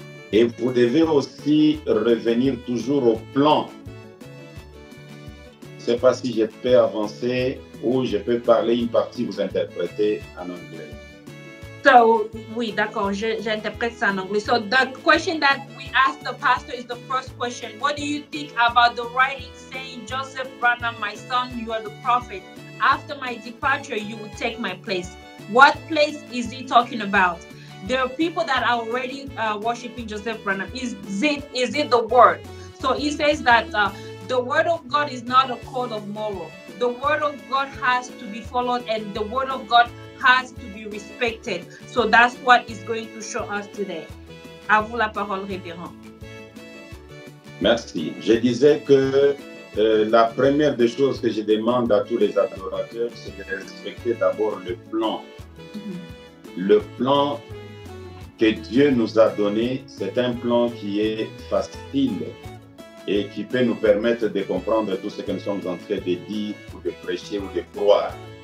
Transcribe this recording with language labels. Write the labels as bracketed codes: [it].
[fr] Et vous devez aussi revenir toujours au plan. Je ne sais pas si je peux avancer ou je peux parler une partie, vous interpréter en anglais. So, oui, d'accord, j'interprète ça en anglais. [en] So, the question that we asked the pastor is the first question. What do you think about the writing saying, Joseph Branham, my son, you are the prophet. After my departure, you will take my place. What place is he talking about? There are people that are already worshiping Joseph Branham. Is it the word? So he says that the word of God is not a code of moral. The word of God has to be followed, and the word of God has to be respected. So that's what is going to show us today. [fr] À vous la parole, révérend. Merci. Je disais que la première des choses que je demande à tous les adorateurs, c'est de respecter d'abord le plan. Le plan que Dieu nous a donné, c'est un plan qui est facile et qui peut nous permettre de comprendre tout ce que nous sommes en train de dire, ou de prêcher, ou de croire.